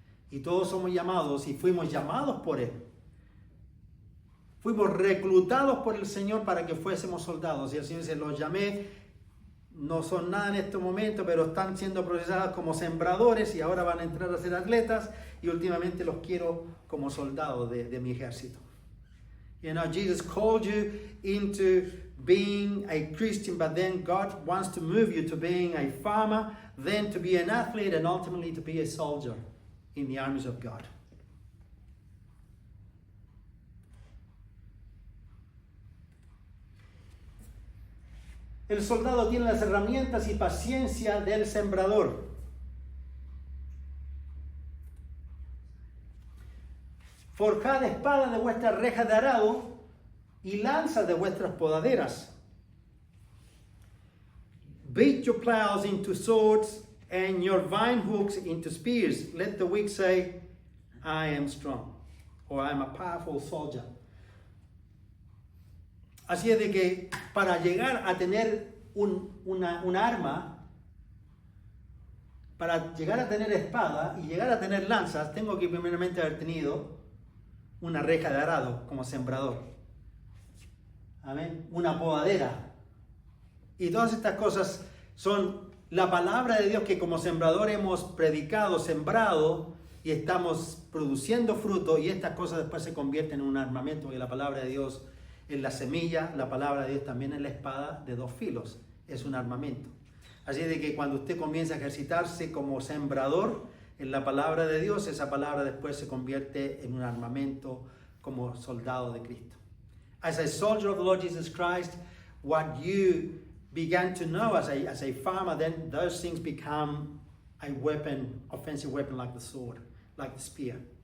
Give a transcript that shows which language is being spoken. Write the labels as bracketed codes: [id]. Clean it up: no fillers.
[es] Y todos somos llamados y fuimos llamados por Él. Fuimos reclutados por el Señor para que fuésemos soldados. Y el Señor dice, los llamé, no son nada en este momento, pero están siendo procesados como sembradores y ahora van a entrar a ser atletas y últimamente los quiero como soldados de mi ejército. [en] You know, Jesus called you into being a Christian, but then God wants to move you to being a farmer, then to be an athlete, and ultimately to be a soldier in the armies of God. [es] El soldado tiene las herramientas y paciencia del sembrador. Forjad espada de vuestras rejas de arado y lanzas de vuestras podaderas. [en] Beat your plows into swords and your vine hooks into spears. Let the weak say, I am strong, or I am a powerful soldier. [es] Así es de que para llegar a tener un arma, para llegar a tener espada y llegar a tener lanzas, tengo que primeramente haber tenido una reja de arado como sembrador. Amén. Una podadera. Y todas estas cosas son la palabra de Dios que como sembrador hemos predicado, sembrado y estamos produciendo fruto, y estas cosas después se convierten en un armamento, porque la palabra de Dios es la semilla, la palabra de Dios también es la espada de dos filos, es un armamento. Así de que cuando usted comienza a ejercitarse como sembrador en la palabra de Dios, esa palabra después se convierte en un armamento como soldado de Cristo. [en] As a soldier of the Lord Jesus Christ, what you began to know as a farmer, then those things become a weapon, offensive weapon like the sword, like the spear.